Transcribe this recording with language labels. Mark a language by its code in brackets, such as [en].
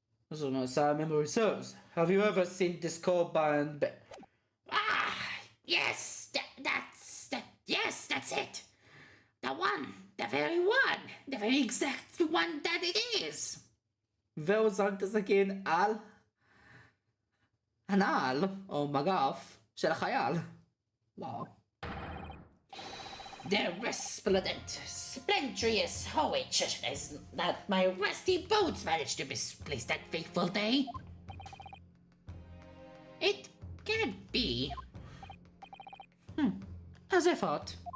[en] As my memory serves, have you ever seen this called by an... Ah, yes, yes, that's it. The one, the very exact one that it is. [he] והוא זרק את הסכין על הנעל, או מגף, של החייל. וואו. [en] The resplendent, splendorous hoiches that my rusty boots managed to misplace that fateful day. It can't be. As I thought.